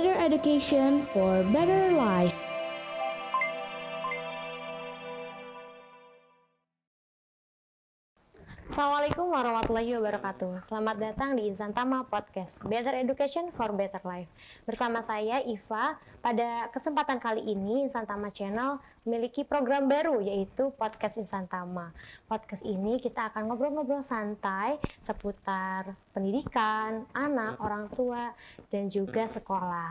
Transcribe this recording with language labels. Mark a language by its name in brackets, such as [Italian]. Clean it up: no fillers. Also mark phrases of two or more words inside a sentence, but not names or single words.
[English] education for better life. [Arabic] السلام عليكم ورحمة الله وبركاته. [Indonesian] Selamat datang di Insan Tama Podcast, [English] Better Education for Better Life. [Indonesian] Bersama saya Iva. Pada kesempatan kali ini Insan Tama Channel memiliki program baru, yaitu Podcast Insan Tama. Podcast ini kita akan ngobrol-ngobrol santai seputar pendidikan, anak, orang tua, dan juga sekolah.